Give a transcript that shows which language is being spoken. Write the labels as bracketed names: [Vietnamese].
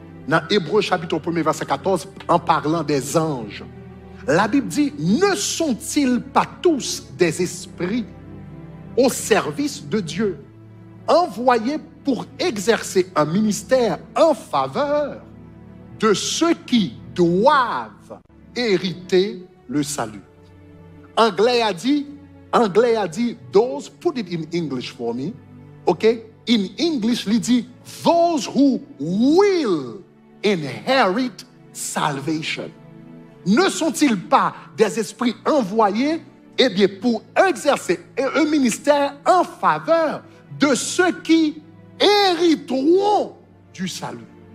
[French] Dans Hébreu, chapitre 1er, verset 14, en parlant des anges, la Bible dit, ne sont-ils pas tous des esprits au service de Dieu, envoyés pour exercer un ministère en faveur de ceux qui doivent hériter le salut. Anglais a dit, [English] those, put it in English for me, okay? In English, [French] il dit, [English] those who will inherit salvation. [French] Ne sont-ils pas des esprits envoyés, eh bien, pour exercer un ministère en faveur de ceux qui hériteront du salut?